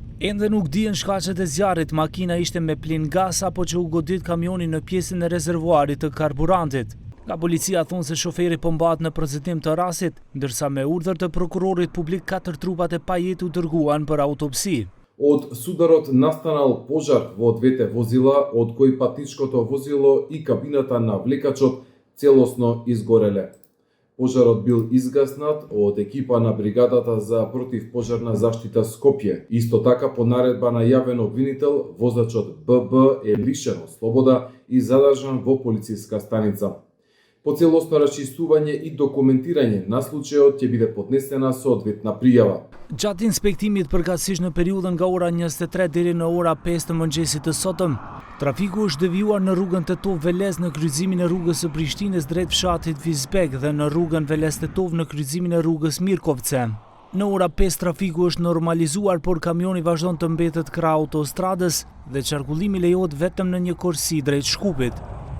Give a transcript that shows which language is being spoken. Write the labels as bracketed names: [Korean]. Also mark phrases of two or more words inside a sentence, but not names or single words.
[Albanian] Ende nuk dihen shkaqet e zjarrit, makina ishte me plin gas apo që u godit kamioni në pjesën e rezervuarit të karburantit. Nga policia thonë se shoferi po mbahet në procedim të rastit, ndërsa me urdhër të prokurorit publik 4 trupat e pajetë u dërguan për autopsi. [Macedonian] Од сударот настанал пожар во двете возила, од кои патничкото возило и кабината на влекачот целосно изгореле. Пожарот бил изгаснат од екипа на бригадата за противпожарна заштита Скопје. Исто така по наредба на јавен обвинител, возачот ББ е лишен од слобода и задржан во полициска станица. По целосно расчистување и документирање на случајот ќе биде поднесена соодветна пријава. [Albanian] Gjatë inspektimit përkatësisht në periudhën nga ora 23 deri në ora 5 të mëngjesit të sotëm, trafiku është devijuar në rrugën Tetov-Velez në kryqëzimin e rrugës së Prishtinës drejt fshatit Vizbek dhe në rrugën Velez-Tetov në kryqëzimin e rrugës Mirkovce. Në ora 5 trafiku është normalizuar, por kamioni vazhdon të mbetet krah autostradës dhe qarkullimi lejohet vetëm në një korsi drejt Shkupit.